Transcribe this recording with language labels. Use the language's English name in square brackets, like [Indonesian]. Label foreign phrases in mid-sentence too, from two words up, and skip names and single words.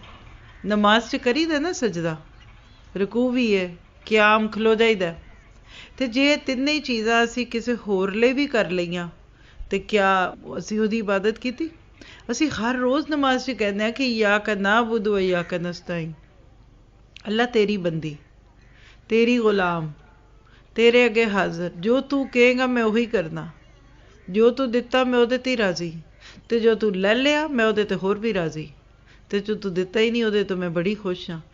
[Punjabi] ਨਮਾਜ਼ 'ਚ ਕਰੀਦਾ ਨਾ ਸਜਦਾ, ਰਕੂਅ ਵੀ ਹੈ, ਕਿਆਮ ਖਲੋ ਜਾਈਦਾ। ਤੇ ਜੇ ਤਿੰਨੇ ਹੀ ਚੀਜ਼ਾਂ ਅਸੀਂ ਕਿਸੇ ਹੋਰ ਲਈ ਵੀ ਕਰ ਲਈਆਂ ਤੇ ਕਿਆ ਅਸੀਂ ਉਹਦੀ ਇਬਾਦਤ ਕੀਤੀ? ਅਸੀਂ ਹਰ ਰੋਜ਼ ਨਮਾਜ਼ 'ਚ ਕਹਿੰਦੇ ਹਾਂ ਕਿ [Arabic] إياك نعبد وإياك نستعين. [Punjabi] ਅੱਲਾ ਤੇਰੀ ਬੰਦੀ, ਤੇਰੀ ਗੁਲਾਮ, ਤੇਰੇ ਅੱਗੇ ਹਾਜ਼ਰ। ਜੋ ਤੂੰ ਕਹੇਗਾ ਮੈਂ ਉਹੀ ਕਰਨਾ। ਜੋ ਤੂੰ ਦਿੱਤਾ ਮੈਂ ਉਹਦੇ 'ਤੇ ਹੀ ਰਾਜ਼ੀ, ਤੇ ਜੋ ਤੂੰ ਲੈ ਲਿਆ ਮੈਂ ਉਹਦੇ 'ਤੇ ਹੋਰ ਵੀ ਰਾਜ਼ੀ, ਤੇ ਜੋ ਤੂੰ ਦਿੱਤਾ ਹੀ ਨਹੀਂ ਉਹਦੇ ਤੋਂ ਮੈਂ ਬੜੀ ਖੁਸ਼ ਹਾਂ।